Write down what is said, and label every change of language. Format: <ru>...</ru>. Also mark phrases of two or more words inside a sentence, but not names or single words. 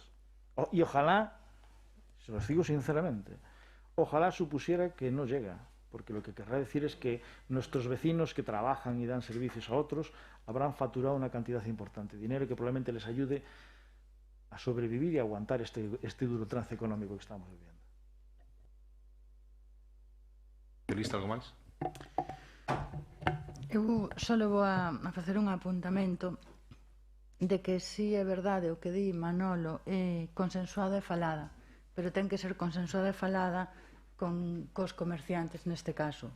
<es>Y ojalá, se los digo sinceramente, ojalá supusiera que no llega, porque lo que querrá decir es que nuestros vecinos que trabajan y dan servicios a otros habrán facturado una cantidad importante de dinero que probablemente les ayude a sobrevivir y a aguantar este duro trance económico que estamos viviendo.</es> <gl>¿Listo algo máis? Eu só vou a facer un apuntamento de que si é verdade o que di Manolo, consensuada e falada, pero ten que ser consensuada e falada cos comerciantes neste caso.</gl>